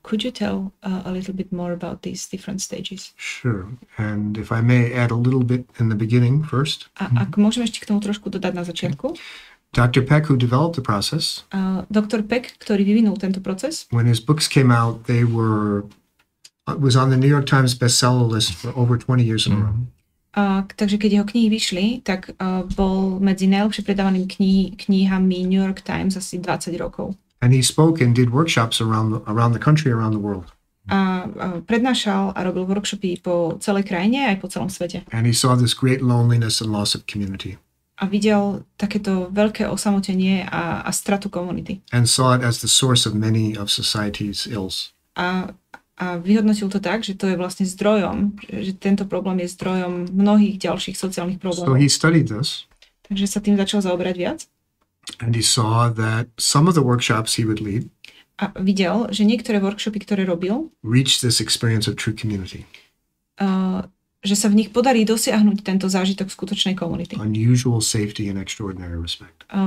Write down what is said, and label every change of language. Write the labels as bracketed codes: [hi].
[en] Could you tell a little bit more about these different stages? Sure, and if I may add a little bit in the beginning first. [sk] Ak môžeme ešte k tomu trošku dodať na začiatku. [en] Dr. Peck, who developed the process, [sk] Dr. Peck, ktorý vyvinul tento proces, [en] when his books came out, it was on the New York Times bestseller list for over 20 years in a row. [sk] Takže keď jeho knihy vyšli, tak bol medzi najlepšie predávanými knihami New York Times asi 20 rokov. [en] And he spoke and did workshops around the country, around the world. [sk] A prednášal a robil workshopy po celej krajine aj po celom svete. [en] And he saw this great loneliness and loss of community. [sk] A videl takéto veľké osamotenie a stratu komunity. [en] And saw it as the source of many of society's ills. [sk] A vyhodnotil to tak, že to je vlastne zdrojom, že tento problém je zdrojom mnohých ďalších sociálnych [en] So [sk] problémov. [en] he studied this. [sk] Takže sa tým začal zaoberať viac. [en] And he saw that some of the workshops he would lead [sk] A videl, že niektoré workshopy, ktoré robil, [en] reached this experience of true community. [sk] Že sa v nich podarí dosiahnuť tento zážitok skutočnej komunity. [en] Unusual safety and extraordinary respect.